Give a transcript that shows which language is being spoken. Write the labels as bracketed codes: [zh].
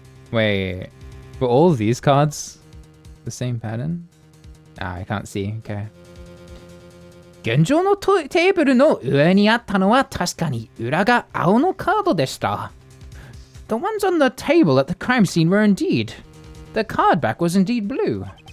[en] Wait, were all of these cards the same pattern? I can't see. Okay. [ja] 現状のテーブルの上にあったのは確かに裏が青のカードでした。 [en] The ones on the table at the crime scene were indeed. The card back was indeed blue.